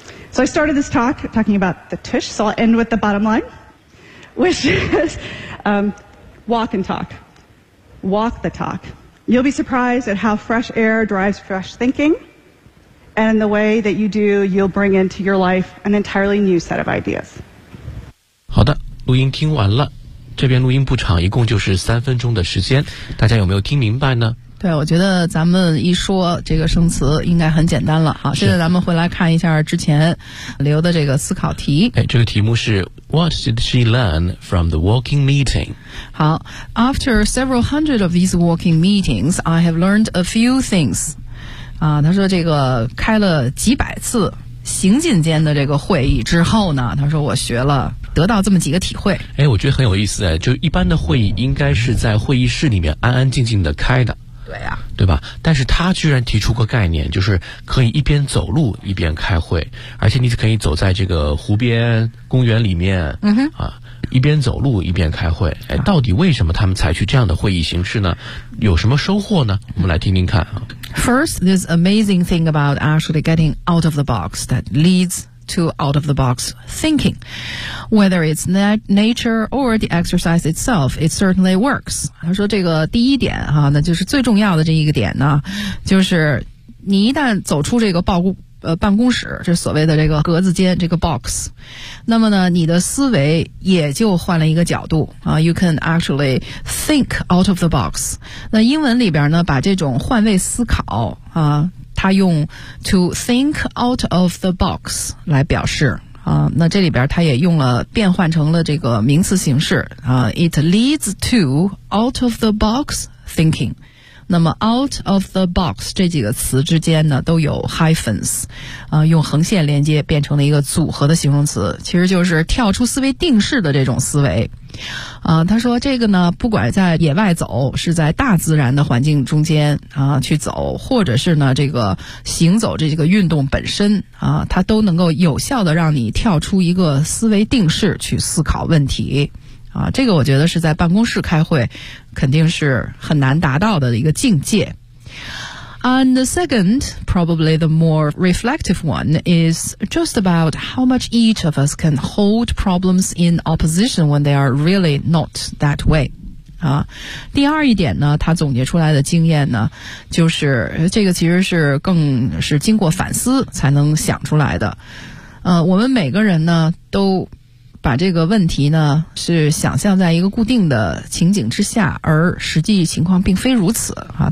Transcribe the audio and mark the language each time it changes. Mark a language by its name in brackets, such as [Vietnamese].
[English] So I started this talk talking about the tush, so I'll end with the bottom line, which is walk and talk. Walk the talk. You'll be surprised at how fresh air drives fresh thinking, and the way that you do, you'll bring into your life an entirely new set of ideas. [Chinese] 好的，录音听完了，这边录音不长，一共就是三分钟的时间，大家有没有听明白呢？对，我觉得咱们一说这个生词应该很简单了。好，现在咱们回来看一下之前留的这个思考题。哎，这个题目是 [English] What did she learn from the walking meeting? [Chinese] 好， [English] After several hundred of these walking meetings, I have learned a few things. [Chinese] 啊，他说这个开了几百次行进间的这个会议之后呢，他说我学了得到这么几个体会。哎，我觉得很有意思。哎，就一般的会议应该是在会议室里面安安静静的开的。对呀，对吧？但是他居然提出个概念，就是可以一边走路一边开会，而且你可以走在这个湖边、公园里面，嗯哼，啊。一边走路一边开会，哎，到底为什么他们采取这样的会议形式呢？有什么收获呢？我们来听听看啊。 [English] First, this amazing thing about actually getting out of the box that leads to out of the box thinking, whether it's nature or the exercise itself, it certainly works. [Chinese] 他说这个第一点哈，那就是最重要的这一个点呢，就是你一旦走出这个办公室，这所谓的这个格子间，这个 box， 那么呢你的思维也就换了一个角度啊。 [English] You can actually think out of the box。 [Chinese] 那英文里边呢把这种换位思考啊，它用 [English] to think out of the box [Chinese] 来表示啊。那这里边它也用了变换成了这个名词形式啊， [English] It leads to out of the box thinking。 [Chinese] 那么 out of the box 这几个词之间呢都有 hyphens， 用横线连接变成了一个组合的形容词，其实就是跳出思维定式的这种思维。他说这个呢，不管在野外走，是在大自然的环境中间去走，或者是呢这个行走这个运动本身它都能够有效的让你跳出一个思维定式去思考问题。这个我觉得是在办公室开会肯定是很难达到的一个境界。 [English] And the second, probably the more reflective one, is just about how much each of us can hold problems in opposition when they are really not that way. [Chinese] 第二一点呢，他总结出来的经验呢，就是这个其实是更是经过反思才能想出来的。我们每个人呢都把这个问题呢是想象在一个固定的情景之下，而实际情况并非如此啊。